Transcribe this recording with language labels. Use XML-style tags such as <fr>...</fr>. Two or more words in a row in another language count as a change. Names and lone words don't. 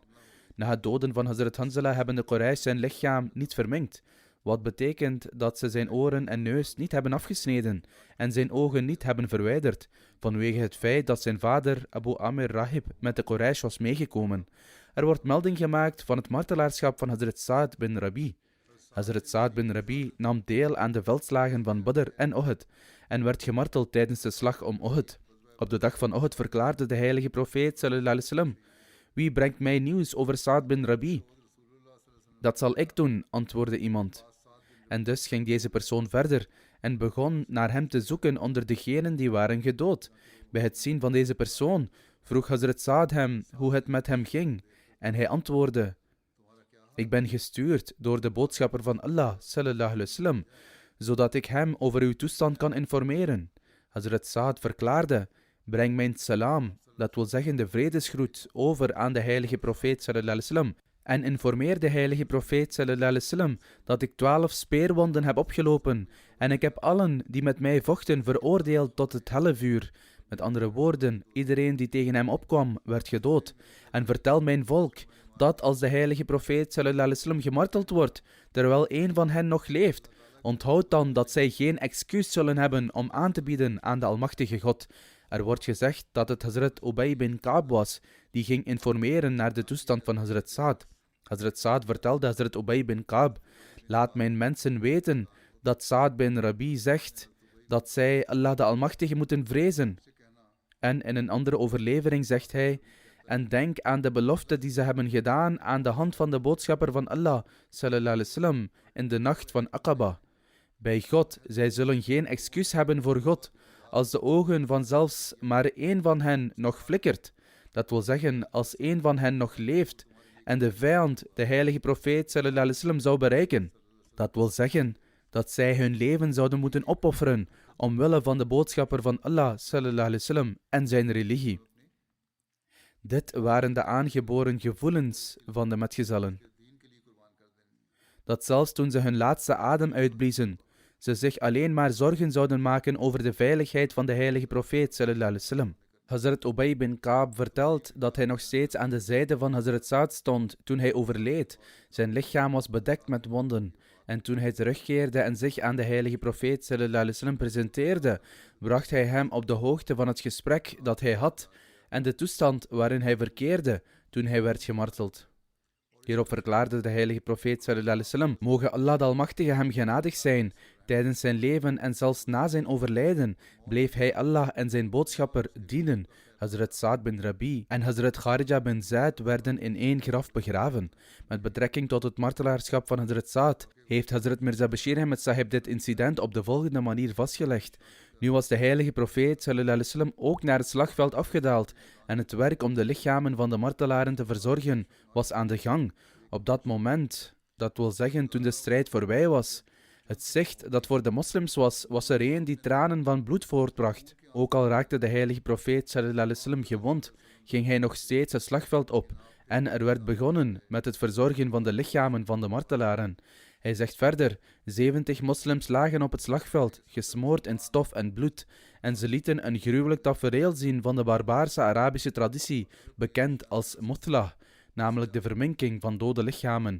<nl>Na het doden van Hazrat Hanzala hebben de Quraysh zijn lichaam niet verminkt, wat betekent dat ze zijn oren en neus niet hebben afgesneden en zijn ogen niet hebben verwijderd, vanwege het feit dat zijn vader Abu Amir Rahib met de Quraysh was meegekomen. Er wordt melding gemaakt van het martelaarschap van Hazrat Sa'd bin Rabi. Hazrat Sa'd bin Rabi nam deel aan de veldslagen van Badr en Uhud en werd gemarteld tijdens de slag om Uhud. Op de dag van Uhud verklaarde de heilige profeet</nl> <ar>صلى الله عليه وسلم:</ar> <nl>wie brengt mij nieuws over Sa'd bin Rabi? Dat zal ik doen, antwoordde iemand. En dus ging deze persoon verder en begon naar hem te zoeken onder degenen die waren gedood. Bij het zien van deze persoon vroeg Hazrat Sa'd hem hoe het met hem ging. En hij antwoordde: ik ben gestuurd door de boodschapper van Allah,</nl> <ar>صلى الله عليه وسلم,</ar> <nl>zodat ik hem over uw toestand kan informeren. Hazrat Sa'd verklaarde: breng mijn salam, dat wil zeggen de vredesgroet, over aan de heilige profeet</nl> <ar>صلى الله عليه وسلم.</ar> <nl>En informeer de heilige profeet</nl> <ar>صلى الله عليه وسلم</ar> <nl>dat ik 12 speerwonden heb opgelopen en ik heb allen die met mij vochten veroordeeld tot het hellevuur. Met andere woorden, iedereen die tegen hem opkwam werd gedood. En vertel mijn volk dat als de heilige profeet</nl> <ar>صلى الله عليه وسلم</ar> <nl>gemarteld wordt, terwijl één van hen nog leeft, onthoud dan dat zij geen excuus zullen hebben om aan te bieden aan de almachtige God. Er wordt gezegd dat het Hazrat Ubay bin Ka'b was, die ging informeren naar de toestand van Hazrat Sa'd. Hazrat Sa'd vertelde Hazrat Ubay bin Ka'b: laat mijn mensen weten dat Sa'd bin Rabi zegt dat zij Allah de Almachtige moeten vrezen. En in een andere overlevering zegt hij: en denk aan de belofte die ze hebben gedaan aan de hand van de boodschapper van Allah,</nl> <ar>صلى الله عليه وسلم,</ar> <nl>in de nacht van Aqaba. Bij God, zij zullen geen excuus hebben voor God, als de ogen van zelfs maar één van hen nog flikkert. Dat wil zeggen, als één van hen nog leeft en de vijand, de heilige profeet</nl> <ar>صلى الله عليه وسلم,</ar> <nl>zou bereiken. Dat wil zeggen dat zij hun leven zouden moeten opofferen omwille van de boodschapper van Allah</nl> <ar>صلى الله عليه وسلم</ar> <nl>en zijn religie. Dit waren de aangeboren gevoelens van de metgezellen. Dat zelfs toen ze hun laatste adem uitbliezen, ze zich alleen maar zorgen zouden maken over de veiligheid van de heilige profeet</nl> <ar>صلى الله عليه وسلم.</ar> <nl>Hazrat Ubay bin Ka'b vertelt dat hij nog steeds aan de zijde van Hazrat Sa'd stond toen hij overleed. Zijn lichaam was bedekt met wonden. En toen hij terugkeerde en zich aan de heilige profeet</nl> <ar>صلى الله عليه وسلم</ar> <nl>presenteerde, bracht hij hem op de hoogte van het gesprek dat hij had en de toestand waarin hij verkeerde toen hij werd gemarteld. Hierop verklaarde de heilige profeet</nl> <ar>صلى الله عليه وسلم:</ar> <nl>mogen Allah de Almachtige hem genadig zijn. Tijdens zijn leven en zelfs na zijn overlijden bleef hij Allah en zijn boodschapper dienen, Hazrat Saad bin Rabi en Hazrat Kharija bin Zaid werden in één graf begraven. Met betrekking tot het martelaarschap van Hazrat Saad heeft Hazrat Mirza Bashir Ahmed Sahib dit incident op de volgende manier vastgelegd. Nu was de heilige profeet</nl> <ar>صلى الله عليه وسلم</ar> <nl>ook naar het slagveld afgedaald en het werk om de lichamen van de martelaren te verzorgen was aan de gang. Op dat moment, dat wil zeggen toen de strijd voorbij was. Het zicht dat voor de moslims was er een die tranen van bloed voortbracht. Ook al raakte de heilige profeet</nl> <ar>صلى الله عليه وسلم</ar> <nl>gewond, ging hij nog steeds het slagveld op en er werd begonnen met het verzorgen van de lichamen van de martelaren. Hij zegt verder, 70 moslims lagen op het slagveld, gesmoord in stof en bloed, en ze lieten een gruwelijk tafereel zien van de barbaarse Arabische traditie, bekend als muthla, namelijk de verminking van dode lichamen.</nl>